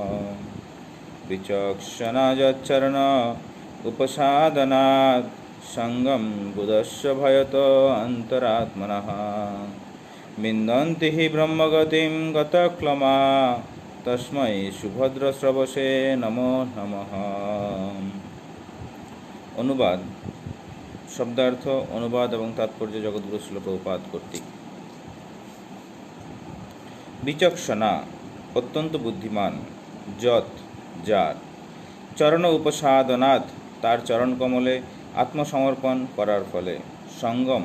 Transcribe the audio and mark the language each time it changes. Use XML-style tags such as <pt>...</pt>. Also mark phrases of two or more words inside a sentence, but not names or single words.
<sa>विचक्षणाचरण उपसादनात् संगम बुधस्य भयत अंतरात्मनः विन्दन्ति ब्रह्मगतिं गतक्लमा तस्मै सुभद्रश्रवसे नमो नमः।</sa> <bn>অনুবাদ শব্দার্থ অনুবাদ এবং তাৎপর্য জগৎগুরু শ্রীল প্রভুপাদ কর্তৃক। বিচক্ষণা অত্যন্ত বুদ্ধিমান, যৎ যার, চরণ উপসাদনাৎ তার চরণ কমলে আত্মসমর্পণ করার ফলে, সঙ্গম</bn>